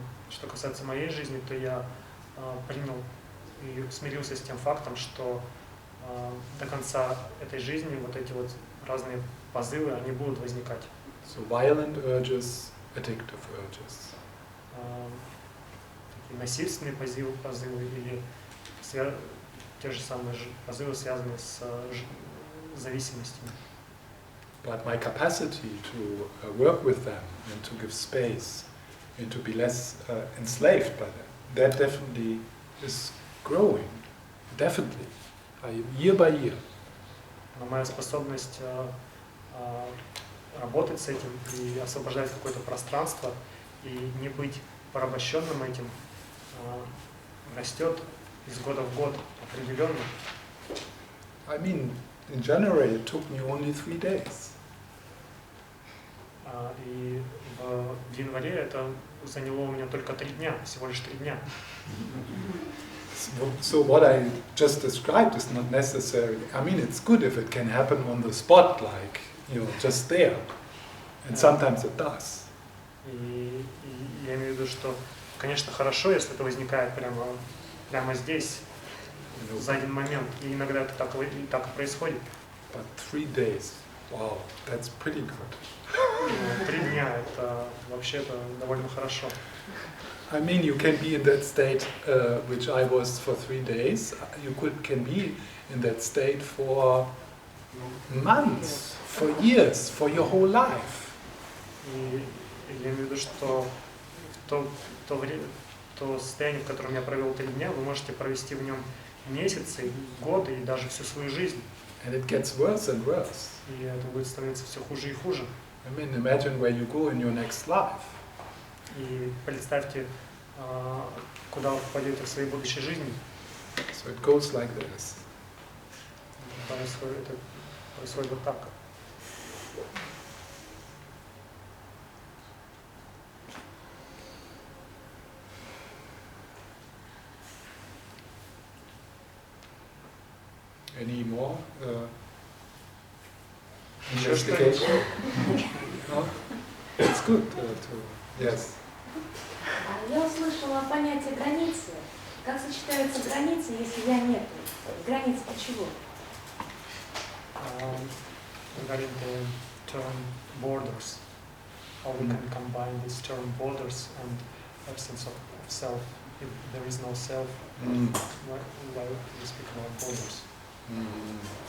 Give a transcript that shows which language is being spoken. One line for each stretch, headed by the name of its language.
Russian: Что касается моей жизни, то я принял и смирился с тем фактом, что до конца этой жизни вот эти вот разные позывы, они будут возникать.
English: So violent urges, addictive urges.
Russian: Такие насильственные позывы или те же самые позывы, связанные с зависимостями.
English: But my capacity to work with them and to give space and to be less enslaved by them, that definitely is growing, definitely, year by year.
Russian: Но моя способность работать с этим и освобождать какое-то пространство и не быть порабощенным этим растет из года в год определенно.
English: I mean, in January it took me only 3 days.
Russian: И в январе это заняло у меня только 3 дня, всего лишь 3 дня.
English: So what I just described is not necessarily, I mean, it's good if it can happen on the spot, like, you know, just there. And sometimes it does.
Russian: И я имею в виду, что, конечно, хорошо, если это возникает прямо здесь, за один момент. И иногда это так и происходит.
English: But 3 days, wow, that's pretty good.
Russian: 3 дня это вообще-то довольно хорошо.
English: I mean, you can be in that state, which I was for 3 days. You can be in that state for months, for years, for your whole life.
Russian: И я имею в виду, что то состояние, в котором я провел 3 дня, вы можете провести в нем месяцы, годы и даже всю свою жизнь.
English: And it gets worse and worse.
Russian: И это будет становиться все хуже и хуже.
English: I mean, imagine where you go in your next life.
Russian: И представьте, куда вы попадете в своей будущей жизни.
English: So it goes like this.
Russian: Это происходит вот так.
English: Any more investigation? No? It's good yes.
Russian: Я услышала понятие границы. Как сочетаются границы, если я нету? Границы для чего?
English: Regarding the term borders, how we can combine this term borders and absence of self. If there is no self, why we speak about borders?